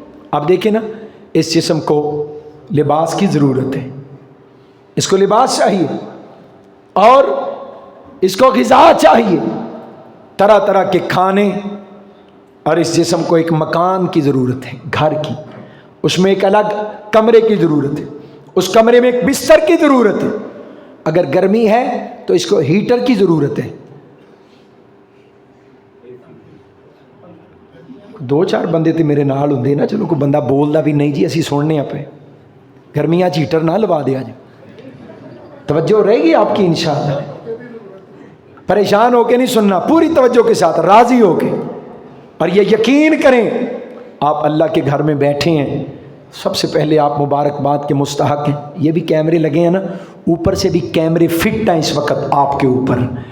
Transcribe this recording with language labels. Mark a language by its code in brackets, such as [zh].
[ur] اب دیکھیں نا, اس جسم کو لباس کی ضرورت ہے, اس کو لباس چاہیے, اور اس کو غذا چاہیے, طرح طرح کے کھانے, اور اس جسم کو ایک مکان کی ضرورت ہے, گھر کی. اس میں ایک الگ کمرے کی ضرورت ہے, اس کمرے میں ایک بستر کی ضرورت ہے. اگر گرمی ہے تو اس کو ہیٹر کی ضرورت ہے. [pa] 2-4 بندے تے میرے نال ہوندے نا, چلو کوئی بندہ بولدا بھی نہیں جی اسی سننے پہ, گرمیاں ہیٹر نہ لوا دیا جی. [ur] توجہ رہے گی آپ کی انشاءاللہ. پریشان ہو کے نہیں سننا, پوری توجہ کے ساتھ راضی ہو کے, اور یہ یقین کریں آپ اللہ کے گھر میں بیٹھے ہیں. سب سے پہلے آپ مبارکباد کے مستحق ہیں. یہ بھی کیمرے لگے ہیں نا, اوپر سے بھی کیمرے فٹ ہیں اس وقت آپ کے اوپر.